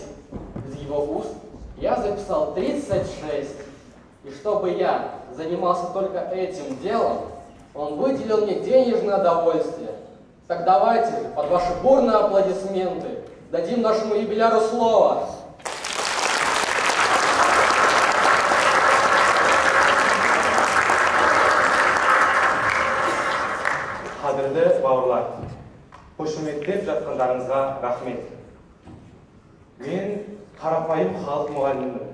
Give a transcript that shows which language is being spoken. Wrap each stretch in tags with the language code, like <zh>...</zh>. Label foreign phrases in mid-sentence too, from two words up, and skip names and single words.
<ru>Из его уст я записал 36. И чтобы я занимался только этим делом, он выделил мне денежное удовольствие. Так давайте под ваши бурные аплодисменты дадим нашему юбиляру слово.</ru> <kk>Қадірлі бауырлар, қошеметтеп жатқандарыңызға рахмет. Мен қарапайым халық мұғалімімін.</kk>